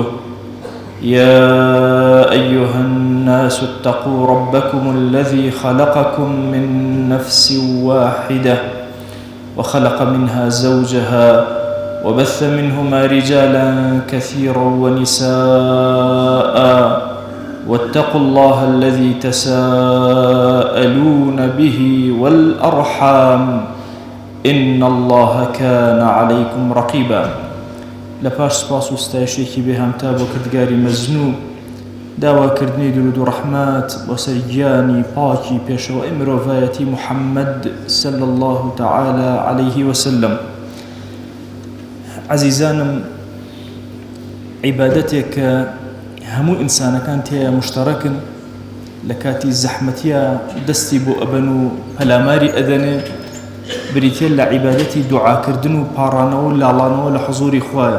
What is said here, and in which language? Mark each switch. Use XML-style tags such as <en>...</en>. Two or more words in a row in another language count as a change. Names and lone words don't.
<ar>يا أيها الناس اتقوا ربكم الذي خلقكم من نفس واحدة وخلق منها زوجها وبث منهما رجالا كثيرا ونساء، واتقوا الله الذي تساءلون به والأرحام إن الله كان عليكم رقيبا.</ar> <ckb>لپاش سپاس و ستایشێکی بێهامتا بۆ کردگاری مەزنوو، داواکردنی درود و ڕەحمات بۆ سەر گیانی پاکی پێشەوەی مرۆڤایەتی محەممەد</ckb> <ar>صلی الله تعالى عليه وسلم.</ar> <ckb>عەزیزانم، عیبادەتێک کە هەموو ئینسانەکان تێیە مشتەرەکن، لە کاتی زەحمەتیە دەستی بۆ ئەبەن و پەلاماری ئەدەنێ، بریتێ لە عیبادەتی دوعاکردن و پاڕانەوە و لاڵانەوە لە حوزوری خوایە.</ckb>